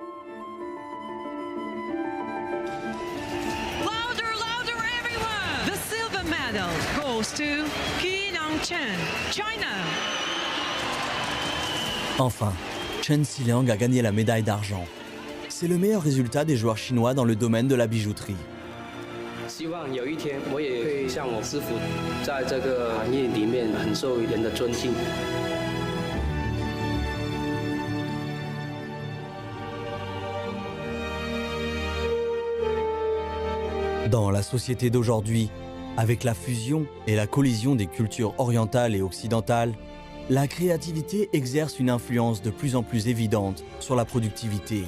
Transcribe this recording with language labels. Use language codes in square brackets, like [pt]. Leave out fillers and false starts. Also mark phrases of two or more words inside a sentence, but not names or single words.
[fr] Enfin, Chen Xiliang a gagné la médaille d'argent. C'est le meilleur résultat des joueurs chinois dans le domaine de la bijouterie. [zh] 希望有一天我也会像我师傅，在这个行业里面很受人的尊敬。 [fr] Dans la société d'aujourd'hui, avec la fusion et la collision des cultures orientales et occidentales, la créativité exerce une influence de plus en plus évidente sur la productivité.